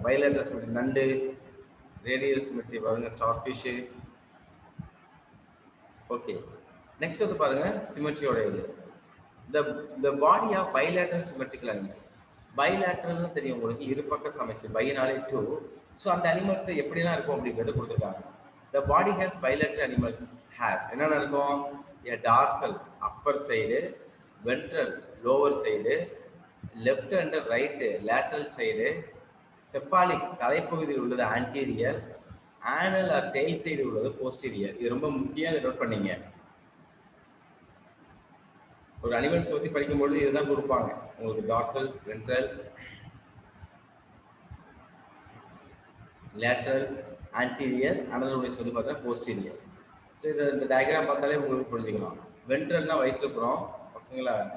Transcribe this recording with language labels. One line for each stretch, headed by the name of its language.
Tamil: Bilateral symmetry நண்டு, radial symmetry பாருங்க star fish. Okay, next வந்து பாருங்க சிமெட்ரியோட இது
English: the body of bilateral symmetrical animal.
Tamil: பைலேட்டரல்னு தெரியும் உங்களுக்கு, இருபக்க சமைச்சு பைனாலே டூ. ஸோ அந்த அனிமல்ஸ் எப்படிலாம் இருக்கும் அப்படிங்கிறது கொடுத்துருக்காங்க.
English: The body has bilateral animals has
Tamil: என்னென்ன இருக்கும்?
English: A dorsal upper side, ventral lower side, left and right lateral side, cephalic
Tamil: தலைப்பகுதியில் உள்ளது
English: anterior, anal or tail side உள்ளது posterior.
Tamil: இது ரொம்ப முக்கியம், இதை நோட் பண்ணீங்க. ஒரு அனிமல்ஸ் பற்றி படிக்கும்பொழுது இதுதான் கொடுப்பாங்க உங்களுக்கு. Dorsal, ventral, lateral, anterior, another சொல்லி பார்த்தா போஸ்டீரியர். ஸோ இதை இந்த டயக்ராம் பார்த்தாலே உங்களுக்கு புரிஞ்சுக்கலாம். வென்ட்ரல்னா வயிற்றுப்புறம், ஓகேங்களா?